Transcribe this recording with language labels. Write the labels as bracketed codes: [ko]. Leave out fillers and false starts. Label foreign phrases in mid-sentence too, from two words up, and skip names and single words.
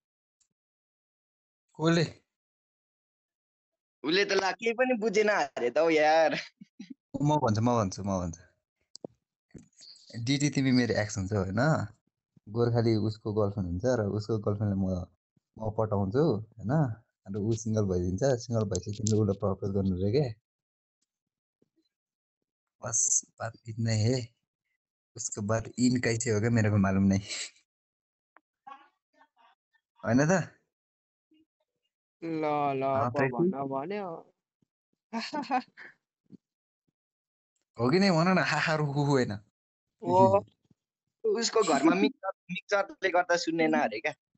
[ne] उसले त ला केही पनि बुझेन अरे त यार। म भन्छु डिटी तिमी मेरो एक्स हुन्छ होइन गोर्खाली उसको गर्लफ्रेन्ड हुन्छ र उसको गर्लफ्रेन्डलाई म पटाउँछु होइन अन्त ऊ सिङ्गल भइदिन्छ सिङ्गल भएपछि तिमीले उसलाई प्रपोज गर्नु रे [hi] क्या बस बात इतना है उसको बाद इन कैसे होगा मेरे को मालूम नहीं [ne] होइन त ल भन भन्यो हो कि नै भन न हाहा रुखु होइन उसको घरमा मिक्सरले गर्दा सुन्नेन अरे क्या।